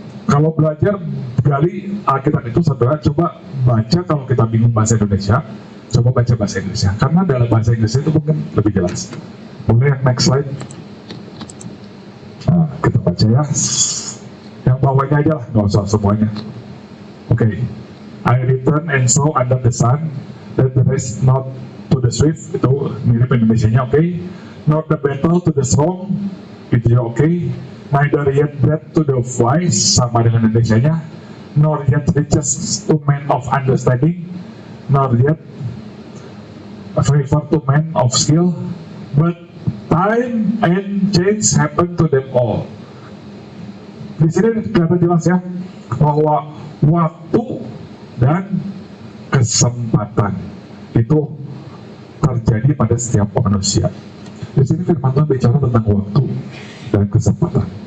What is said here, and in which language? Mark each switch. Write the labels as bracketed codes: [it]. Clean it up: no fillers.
[id] Kalau belajar gali Alkitab itu, saudara coba baca. Kalau kita bingung bahasa Indonesia, coba baca bahasa Inggrisnya, karena dalam bahasa Inggris itu mungkin lebih jelas. Boleh yang next slide? Nah, kita baca ya. Yang bawahnya aja lah, nggak usah semuanya. Oke. [en] I return and saw under the sun that the race not to the swift, [id] itu mirip Indonesianya, oke. [en] Not the battle to the strong, [id] itu ya oke. [en] Neither yet bread to the wise, [id] sama dengan Indonesianya. [en] Nor yet riches to men of understanding, nor yet favor to men of skill, but time and change happen to them all. [id] Di sini kelihatan jelas ya bahwa waktu dan kesempatan itu terjadi pada setiap manusia. Di sini firman Tuhan bicara tentang waktu dan kesempatan.